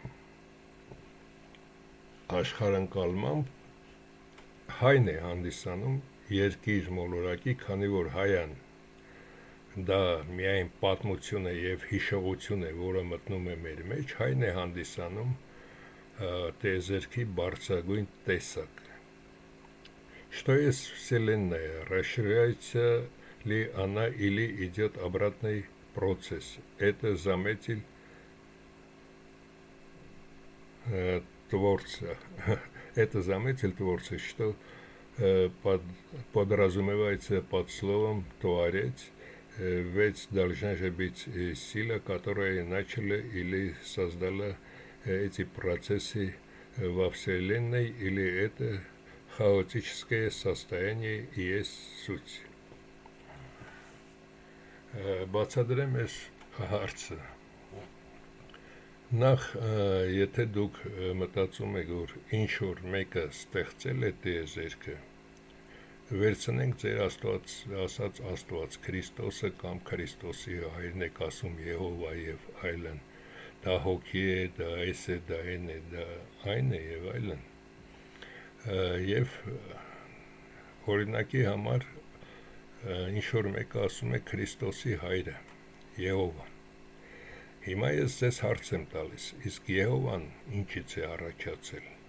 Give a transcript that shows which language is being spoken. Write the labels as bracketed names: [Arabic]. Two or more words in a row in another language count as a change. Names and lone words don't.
[Armenian] աշխարհընկալմամբ հայն է հանդիսանում երկիր մոլորակի, քանի որ հայան դա միայն պատմություն է և հիշողություն է, որը մտնում է մեր մեջ, հայն է հանդիսանում տիեզերքի բարձրագույն տեսակ, [Russian] что есть Вселенная, расширяется ли она или идет обратный процесс, это заметил Творца, что подразумевается под словом «творец», ведь должна же быть сила, которая начала или создала эти процессы во Вселенной, или это хаотическое состояние и есть суть. [Armenian] Բացատրեմ այս հարցը։ Նախ, եթե դուք մտածում եք, որ ինչ-որ մեկը ստեղծել է տիեզերքը, վերցնենք ձեր Աստված ասած Աստված Քրիստոսը կամ Քրիստոսի հայրն եք ասում Եհովա եւ այլն, դա հոգի է, դա այս է, դա այն է, դա այն է եւ այլն, եւ օրինակի համար ինչ որ մեկը ասում է Քրիստոսի հայրը Եհովա, հիմա ես ձեզ հարց եմ տալիս, իսկ Եհովան ինչից է առաջացել?